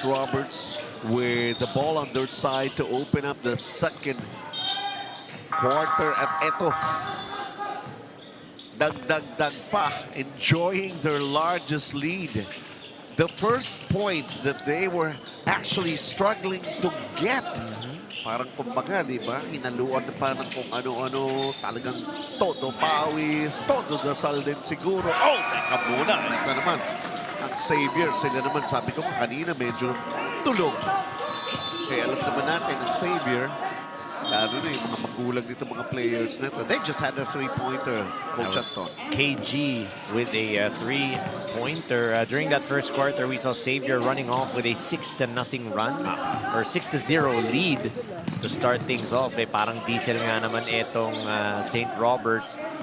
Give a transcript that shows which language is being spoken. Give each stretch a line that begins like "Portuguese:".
English: Roberts with the ball on their side to open up the second quarter.
Filipino: At ito, dagdag pa,
English: enjoying their largest lead. The first points that they were actually struggling to get.
Filipino: Parang kumbaga, di ba? Inaluan na pa ng kung ano-ano. Talagang todo pawis, todo dasal din siguro. Oh, teka muna. Ito naman, ang Xavier. Sila naman, sabi ko kanina, medyo tulog. Kaya alam naman natin, ang Xavier, lalo na yung mga magulang dito, mga players nito.
English: They just had a three-pointer, Coach Anton. KG with a three-pointer. During that first quarter, we saw Xavier running off with a 6-0 run or 6-0 lead to start things off.
Filipino: Parang diesel nga naman itong St. Roberts.